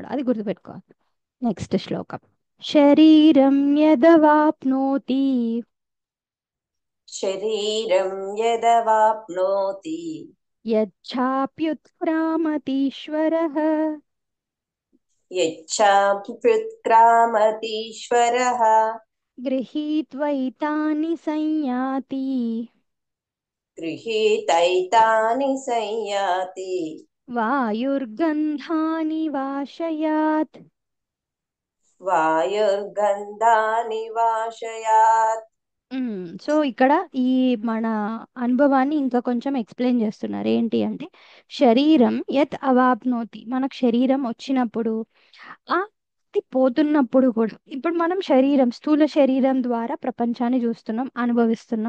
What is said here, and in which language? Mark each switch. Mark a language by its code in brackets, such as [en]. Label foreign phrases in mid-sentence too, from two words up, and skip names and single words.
[te] అది గుర్తుపెట్టుకోవాలి. నెక్స్ట్ శ్లోకం. [sa] శరీరం యదవాప్నోతి శరీరం యదవాప్నోతి యచ్ఛాప్యుత్క్రామतीश्वरः యచ్చాప్యుత్క్రామतीश्वरः गृहीत्वैतानि संयाति गृहीतैतानि संयाति वायुर्गन्धानि वाशयात्. वायुर्गन्धानि वाशयात्. [te] సో ఇక్కడ ఈ మన అనుభవాన్ని ఇంకా కొంచెం ఎక్స్ప్లెయిన్ చేస్తున్నారు. ఏంటి అంటే [sa] శరీరం యత్ అవాప్నోతి, [te] మనకు శరీరం వచ్చినప్పుడు ఆ అది పోతున్నప్పుడు కూడా, ఇప్పుడు మనం శరీరం, స్థూల శరీరం ద్వారా ప్రపంచాన్ని చూస్తున్నాం, అనుభవిస్తున్నాం.